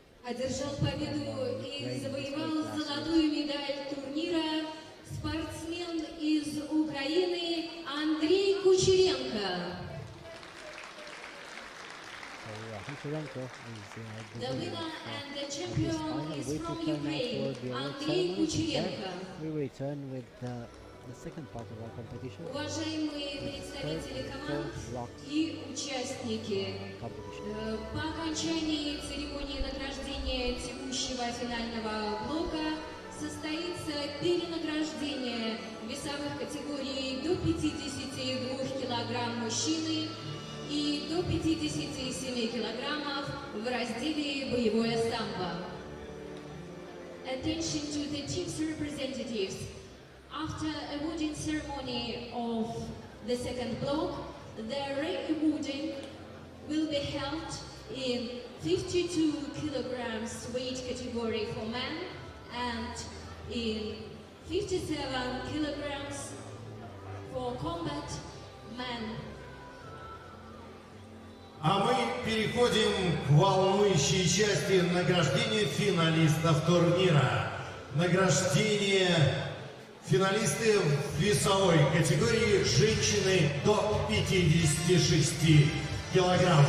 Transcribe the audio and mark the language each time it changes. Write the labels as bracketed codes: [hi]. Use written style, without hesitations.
[ru] Одержал победу и завоевал золотую медаль турнира спортсмен из Украины Андрей Кучеренко. [en] Kucherenko is The winner and the champion is from Ukraine, Андрей Кучеренко. We return with the second part of our competition. [ru] Уважаемые представители команд и участники, по окончании церемонии награждения текущего финального блока состоится перенаграждение весовых категорий до 52 килограмм мужчины и до 57 килограммов в разделе «Боевое самбо». [en] Attention to the team's representatives. After awarding ceremony of the second block, the re-awarding will be held in 52 kilograms weight category for men and in 57 kilograms for combat men. [ru] А мы переходим к волнующей части награждения финалистов турнира. Награждение финалисты в весовой категории женщины до 56 килограмм.